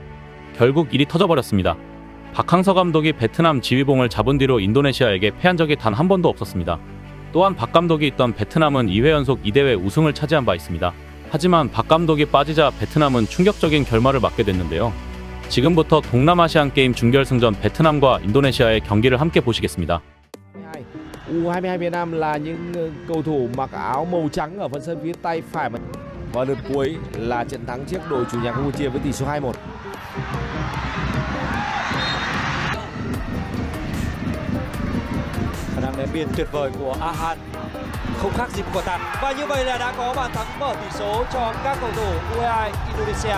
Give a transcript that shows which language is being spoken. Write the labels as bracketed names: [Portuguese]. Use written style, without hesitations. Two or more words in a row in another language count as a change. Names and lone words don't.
[Korean] 결국 일이 터져버렸습니다. 박항서 감독이 베트남 지휘봉을 잡은 뒤로 인도네시아에게 패한 적이 단 한 번도 없었습니다. 또한 박 감독이 있던 베트남은 2회 연속 이 대회 우승을 차지한 바 있습니다. 하지만 박 감독이 빠지자 베트남은 충격적인 결말을 맞게 됐는데요. 지금부터 동남아시안 게임 준결승전 베트남과 인도네시아의 경기를 함께 보시겠습니다. [Vietnamese] U22 Việt Nam là những cầu thủ mặc áo màu trắng ở phần sân phía tay phải và lượt cuối là trận thắng trước đội chủ nhà Campuchia với tỷ số 2-1. Khả năng ném biên tuyệt vời của Ahan không khác gì của tạt, và như vậy là đã có bàn thắng mở tỷ số cho các cầu thủ U22 Indonesia.